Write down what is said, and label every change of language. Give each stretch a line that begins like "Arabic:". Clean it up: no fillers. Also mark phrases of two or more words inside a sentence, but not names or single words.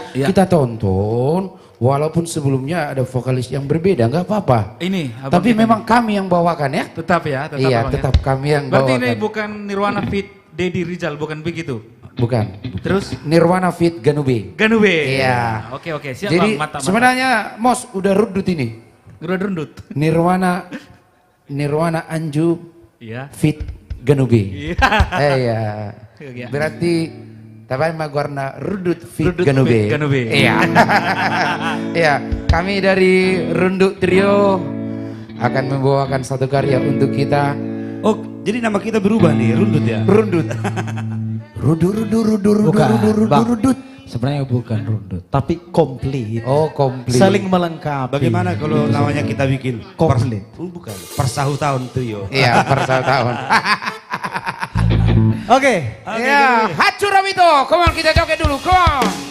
Indonesian: Kita tonton, walaupun sebelumnya ada vokalis yang berbeda, nggak apa-apa. Tapi memang kami yang bawakan ya. Tetap ya, tetap. Iya, tetap kami yang Berarti bawakan. ini bukan Nirwana feat Deddy Rizal, bukan begitu? Bukan. Terus? Nirwana feat Ganube. Ganube. Iya. Oke, siap Jadi bang, mata. sebenarnya Mos udah rundut ini. Udah rundut. Nirwana Anju feat Ganube. Iya. Berarti tapi magwarna rundut feat Ganube. Iya. Iya, kami dari Rundut Trio akan membawakan satu karya untuk kita. Oh, jadi nama kita berubah nih, Rundut ya? Rundut. Rundut. Sebenarnya bukan rundut, tapi komplit. Oh, komplit. Saling melengkapi. Bagaimana kalau namanya kita bikin komplit? Bukan, Persahu Tahun Trio. Iya, Persahu Tahun. Oke. Ya, Hatsuramito.
English: Come on,
Indonesian: kita joget dulu.
English: Come on.